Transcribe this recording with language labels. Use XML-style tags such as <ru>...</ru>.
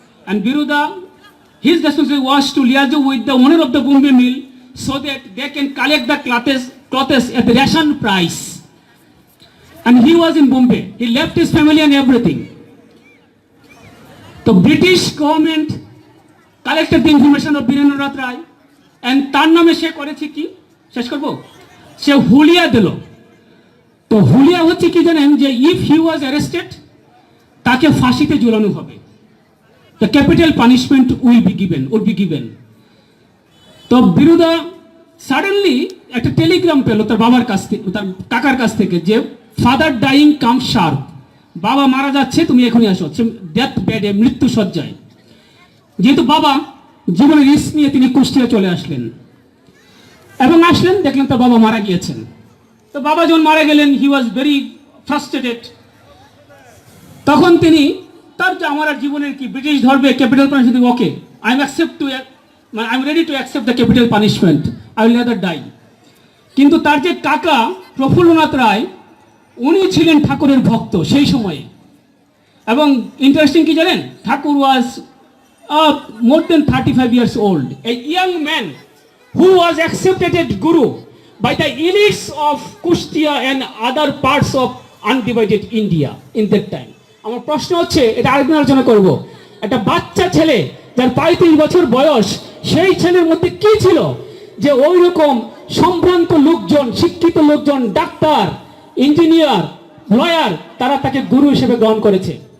<en>And Biruda, his responsibility was to liaise with the owner of the Bombay Mill so that they can collect the clothes at the ration price. And he was in Bombay. He left his family and everything. The British government collected the information of Birendra Rai, and</en> <bn>তার নামে সে করেছে কি, শেষ করব, সে হুলিয়া দিল। তো হুলিয়া হচ্ছে কি জানেন, যে</bn> <en>if he was arrested,</en> <bn>তাকে ফাঁসিতে ঝুলানো হবে,</bn> <en>The capital punishment will be given.</en> <bn>তো বিরুদা সাডেনলি একটা টেলিগ্রাম পেল তার বাবার কাছ থেকে, তার কাকার কাছ থেকে, যে</bn> <en>father dying come sharp,</en> <bn>বাবা মারা যাচ্ছে, তুমি এখনই আসো, ডেথ বেডে, মৃত্যু সজ্জায়। যেহেতু বাবা জীবনের রিস্ক নিয়ে তিনি কুষ্টিয়া চলে আসলেন, এবং আসলেন দেখলেন তার বাবা মারা গিয়েছেন। তো বাবা যখন মারা গেলেন,</bn> <en>He was very frustrated.</en> <bn>তখন তিনি তার যে আমার আর জীবনের কি, ব্রিটিশ ধরবে,</bn> <en>Capital punishment, okay, I am ready to accept the capital punishment, I will never die.</en> <bn>কিন্তু তার যে কাকা প্রফুল্লনাথ রায়, উনি ছিলেন ঠাকুরের ভক্ত সেই সময়ে। এবং ইন্টারেস্টিং কি জানেন,</bn> <en>Thakur was more than 35 years old, a young man who was accepted as guru by the elites of Kushtia and other parts of undivided India in that time.</en> <bn>আমার প্রশ্ন হচ্ছে, এটা আরেকদিন আলোচনা করব, একটা বাচ্চা ছেলে যার 35 বছর বয়স, সেই ছেলের মধ্যে কি ছিল যে ওই রকম সম্ভ্রান্ত লোকজন, শিক্ষিত লোকজন, ডাক্তার, ইঞ্জিনিয়ার, লয়ার, তারা তাকে গুরু হিসেবে গ্রহণ করেছে।</bn>